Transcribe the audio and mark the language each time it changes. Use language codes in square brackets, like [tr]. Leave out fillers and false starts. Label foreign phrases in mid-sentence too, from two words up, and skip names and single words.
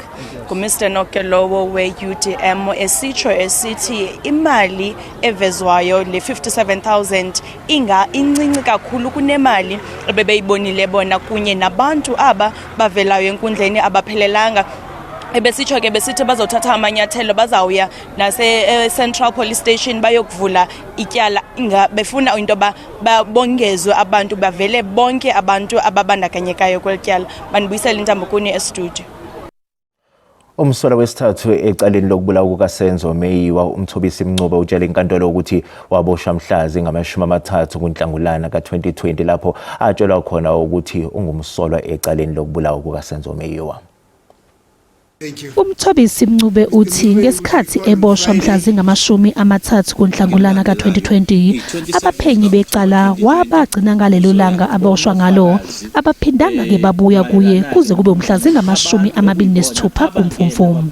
[xh] Mr Nock lowo we UDM esitsho esithi imali evezwayo le 57,000 incinci kakhulu kunemali ebebeyibonile bona kunye nabantu aba bavelayo enkundleni abaphelelanga. Ebesitsho ke besithi bazothatha amanyathelo bazawuya nase Central Police Station bayokuvula ityala befuna into babongezwe abantu bavele bonke abantu ababandakanyekayo kwelityala. Banibuyisela intambo kuni e-studio. [zu] Umsola wesithathu ecaleni lokubulawa kukaSenzo Meyiwa uMthobisi Mncube utshela inkantolo ukuthi waboshwa mhlazi ngama-30 kuNhlangulana ka-2020 lapho atshelwa khona ukuthi ungumsolwa ecaleni lokubulawa kukaSenzo Meyiwa. Umthobisi Mncube uthi ngesikhathi eboshwa mhlazi ngama-30 kuNhlangulana ka-2020 abaphenyi becala wabagcina ngalelo langa aboshwa ngalo abaphindanga ke babuya kuye kuze kube umhlazi ngama-26 kuMfumfumu.